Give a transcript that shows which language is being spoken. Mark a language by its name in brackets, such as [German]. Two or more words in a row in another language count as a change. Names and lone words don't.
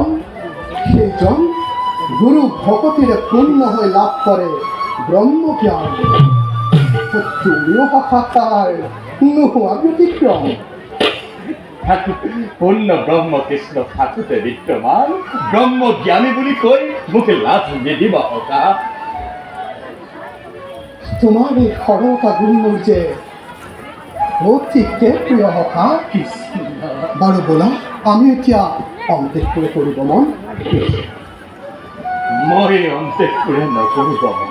[Assamese] সেইজন গুরু ভকতিরে পূর্ণ হয়ে লাভ করে ব্রহ্মজ্ঞান। তুমিও হঠাৎ নোহোৱা ব্যতিক্রম। পূর্ণ ব্রহ্ম কৃষ্ণ ঠাকুরে বিদ্যমান ব্রহ্ম জ্ঞানী বুলি কৈ মুখে লাভ নিদিব হকা। তোমাৰ এই সৰলতা গুণবোৰ যে অতিকে প্ৰিয় হকা। বাৰু ব'লা আমি এতিয়া অন্ত্যেষ্টিক্ৰিয়া কৰিব মন। মই অন্ত্যেষ্টিক্ৰিয়া নকৰিব মন।